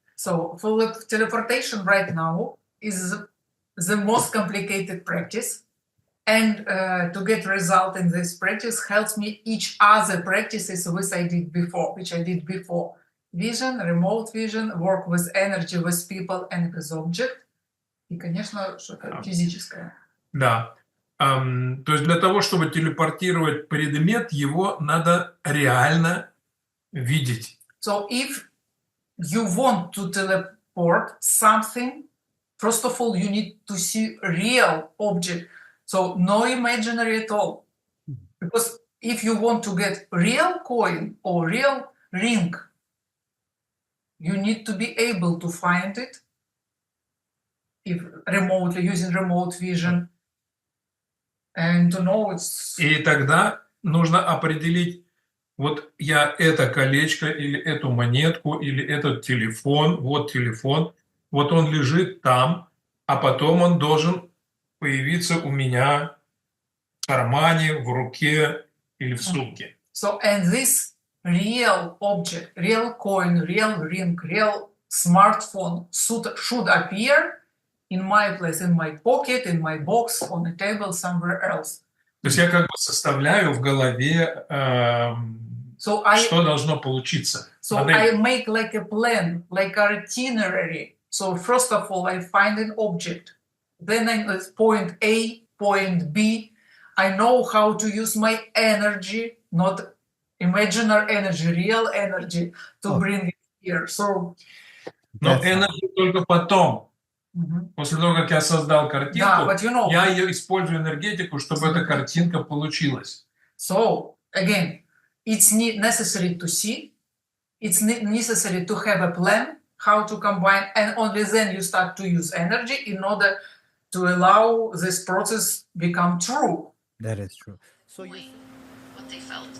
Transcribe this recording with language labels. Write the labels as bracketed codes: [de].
[en] So, for teleportation right now is the most complicated practice, and to get result in this practice helps me each other practices which I did before. Vision, remote vision, work with energy, with people and with object. [ru] И, конечно, что-то физическое. Да. То есть для того, чтобы телепортировать предмет, его надо реально видеть. [en] So if you want to teleport something, first of all, you need to see real object. So no imaginary at all. Because if you want to get real coin or real ring, you need to be able to find it if remotely, using remote vision, and to know it's... [ru] И тогда нужно определить, вот я это колечко, или эту монетку, или этот телефон, вот он лежит там, а потом он должен появиться у меня в кармане, в руке или в сумке. [en] So, and this real object, real coin, real ring, real smartphone should appear in my place, in my pocket, in my box, on the table, somewhere else. [ru] То есть я как бы составляю в голове, что должно получиться. [en] So I make like a plan, like an itinerary. So first of all, I find an object. Then I point A, point B. I know how to use my energy, not imaginary energy, real energy, to bring it here. So, [ru] но энергия только потом. После того, как я создал картинку, я ее использую энергетику, чтобы эта картинка получилась. [en] So, again, it's necessary to see, it's necessary to have a plan, how to combine, and only then you start to use energy in order to allow this process become true. That is true. So what they felt.